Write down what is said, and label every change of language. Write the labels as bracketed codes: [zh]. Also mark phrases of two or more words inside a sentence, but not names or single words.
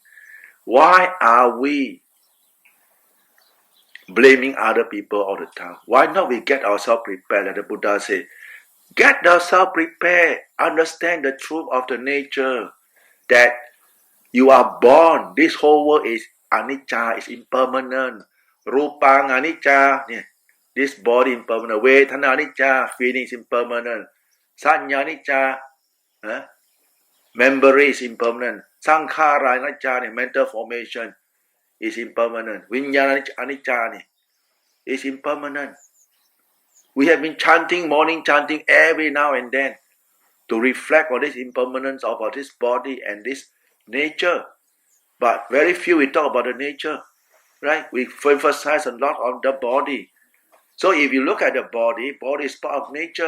[en] Why are we blaming other people all the time? Why not we get ourselves prepared? Like the Buddha said, get yourself prepared. Understand the truth of the nature. That you are born. This whole world is anicca, is impermanent. [pi] Rupang anicca. [en] This body impermanent. [pi] Vedana anicca, [en] feeling is impermanent. [pi] Sanya anicca, [en] memory is impermanent. [pi] Sankhara anicca, [en] mental formation is impermanent. [pi] Vinyana anicca [en] is impermanent. We have been chanting, morning chanting every now and then to reflect on this impermanence of this body and this nature. But very few we talk about the nature, right? We emphasize a lot on the body. So if you look at the body is part of nature.